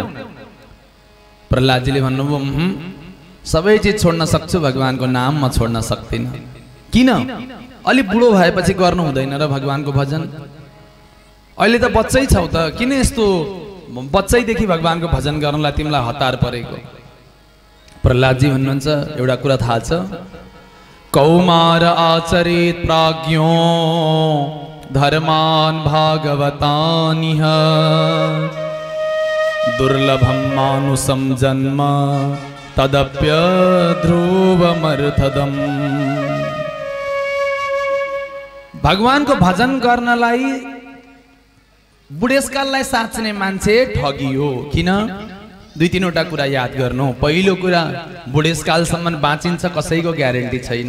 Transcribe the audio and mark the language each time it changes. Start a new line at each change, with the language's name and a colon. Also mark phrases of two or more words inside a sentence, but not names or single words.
Nepali: प्रहलादजीले भन्नुभयो, सबै चिज छोड्न सक्छु, भगवानको नाम म छोड्न सक्दिनँ। किन? अलि बुढो भएपछि गर्नु हुँदैन र भगवानको भजन? अहिले त बच्चै छौ त, किन यस्तो बच्चैदेखि भगवानको भजन गर्नलाई तिमीलाई हतार परेको? प्रहलादजी भन्नुहुन्छ, एउटा कुरा थाहा छ,
Sanskrit: कौमार आचरित प्राज्ञो धर्मान भागवतानिह दुर्लभम मानुषम जन्म तदप्य ध्रुवमर्थदम।
Nepali: भगवानको भजन गर्नलाई बुढेसकाललाई साच्ने मान्छे ठगियो। किन? दुई तीनवटा कुरा याद गर्नु। पहिलो कुरा, बुढेसकालसम्म बाँचिन्छ कसैको ग्यारेन्टी छैन।